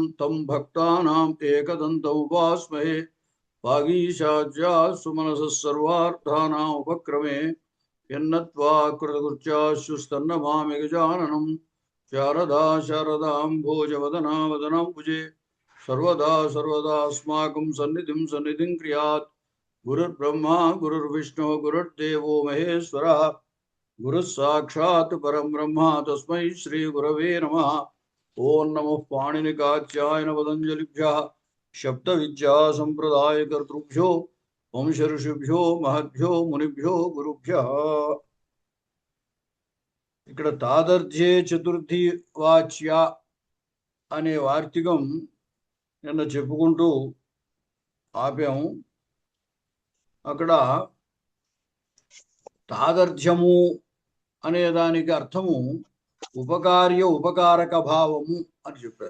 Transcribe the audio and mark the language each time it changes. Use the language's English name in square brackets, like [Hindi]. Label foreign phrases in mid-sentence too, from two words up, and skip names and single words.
[Sanskrit] तं भक्तानाम् एकदन्तम् उपास्महे वागीशाज्याः सुमनसः सर्वार्थानाम् उपक्रमे यन्नत्वा कृतकृत्याश्चुस्तन्नमामि गजाननं शारदा शारदाम्भोजवदना वदनाम्बुजे सर्वदा सर्वदास्माकं सन्निधिं सन्निधिं क्रियात् गुरुर्ब्रह्मा गुरुर्विष्णु गुरुर्देवो महेश्वरः गुरुः साक्षात् परं ब्रह्म तस्मै श्री गुरवे नमः। ओं नमः पाणिनिकाच्यायन पतञ्जलिभ्यः शब्दविद्या संप्रदायकर्तृभ्यो वंश ऋषिभ्यो महद्भ्यो मुनिभ्यो गुरुभ्यः। [Telugu] ఇక్కడ [Sanskrit] తాదర్ధ్యే చతుర్థి వాచ్య [Telugu] అనే వార్తికం నిన్న చెప్పుకుంటూ ఆపాము. అక్కడ తాదర్ధ్యము అనే దానికి అర్థము ఉపకార్య ఉపకారక భావము అని చెప్పారు.